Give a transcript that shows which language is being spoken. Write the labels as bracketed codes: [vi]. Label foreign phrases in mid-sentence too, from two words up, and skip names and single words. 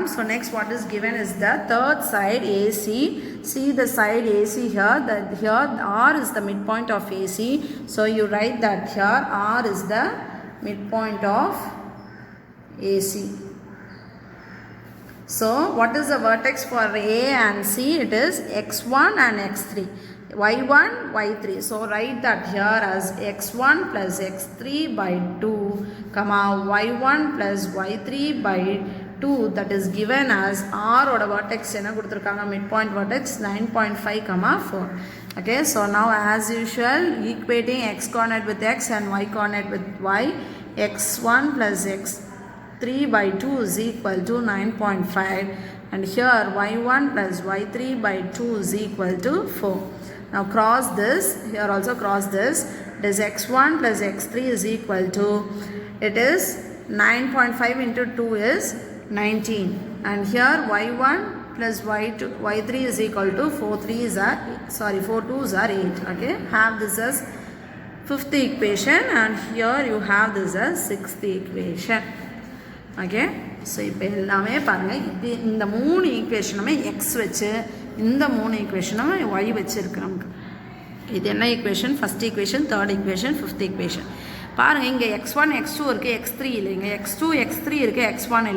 [en] So next what is given is the third side AC. See the side AC here, that here R is the midpoint of AC. So you write that here R is the midpoint of AC. So what is the vertex for A and C? It is x1 and x3, y1, y3. So write that here as x1 plus x3 by 2, comma y1 plus y3 by 2, that is given as R oda vertex [ta] என்ன கொடுத்திருக்காங்க [en] midpoint vertex 9.5 comma 4. Okay, so now as usual equating x coordinate with x and y coordinate with y, x1 plus x3 by 2 is equal to 9.5 and here y1 plus y3 by 2 is equal to 4. Now cross this, here also cross this, it is x1 plus x3 is equal to, it is 9.5 into 2 is 19 and here y1 plus y3 is equal to 4 2s are 8. Okay, have this as fifth equation and here you have this as sixth equation. okay, so [ta] இப்போ எல்லாமே பாருங்கள், இது இந்த 3 ஈக்குவேஷனுமே எக்ஸ் வச்சு, இந்த 3 ஈக்குவேஷனுமே ஒய் வச்சுருக்கு நமக்கு. இது என்ன ஈக்குவேஷன்? [en] First equation, third equation, fifth equation. [ta] பாருங்கள், இங்கே x1 x2 இருக்குது, x3 இல்லை. இங்கே x2 x3 இருக்குது, x1 இல்லை.